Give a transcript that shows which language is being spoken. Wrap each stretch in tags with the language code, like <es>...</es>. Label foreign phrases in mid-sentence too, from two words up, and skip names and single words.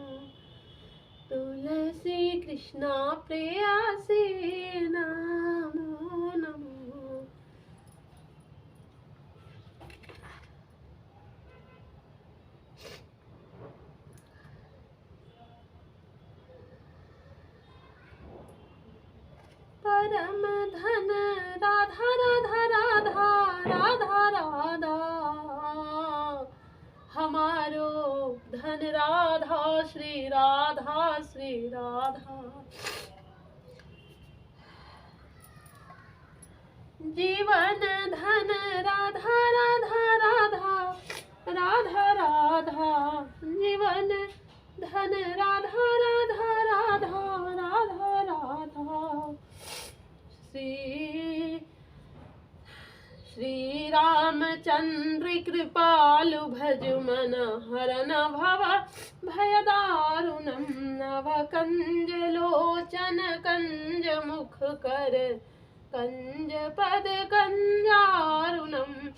<bra>तुलसी कृष्णा प्रेयसी नमो नमो। परम धन राधा राधा राधा राधा राधा। हमारो धन राधा श्री राधा श्री राधा। जीवन धन राधा राधा राधा राधा राधा। जीवन धन राधा राधा राधा राधा राधा।</bra> <awa>श्री रामचंद्र कृपालु भजु मन हरन भव भय दारुणम। नव कंज लोचन कंज मुख कर कंज पद कंजारुणम।</awa>